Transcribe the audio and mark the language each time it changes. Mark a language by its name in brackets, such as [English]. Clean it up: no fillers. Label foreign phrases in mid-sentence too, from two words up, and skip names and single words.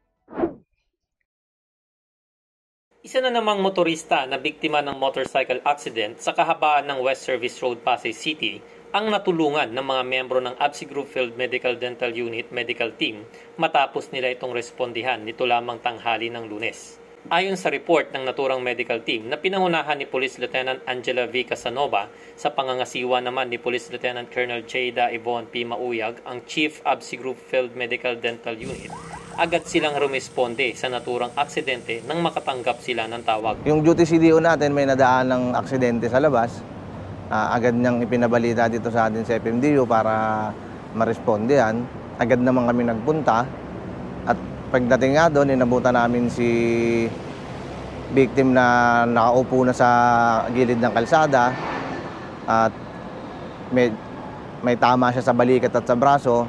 [Filipino] Isa na namang motorista na biktima ng [English] motorcycle accident [Filipino] sa kahabaan ng West Service Road, Pasay City ang natulungan ng mga miyembro ng ABSE Group Field Medical Dental Unit Medical Team matapos nila itong respondihan nito lamang tanghali ng Lunes. Ayon sa report ng naturang [English] medical team [Filipino] na pinangunahan ni Police Lieutenant Angela V. Casanova, sa pangangasiwa naman ni Police Lieutenant Colonel Jada Yvonne P. Mauyag, ang Chief ABSE Group Field Medical Dental Unit, agad silang rumisponde sa naturang aksidente nang makatanggap sila ng tawag. Yung duty CDO natin may nadaan ng aksidente sa labas. Agad niyang ipinabalita dito sa atin sa FMDU para maresponde yan. Agad naman kami nagpunta at pagdating nga doon, inabutan namin si victim na nakaupo na sa gilid ng kalsada at may tama siya sa balikat at sa braso.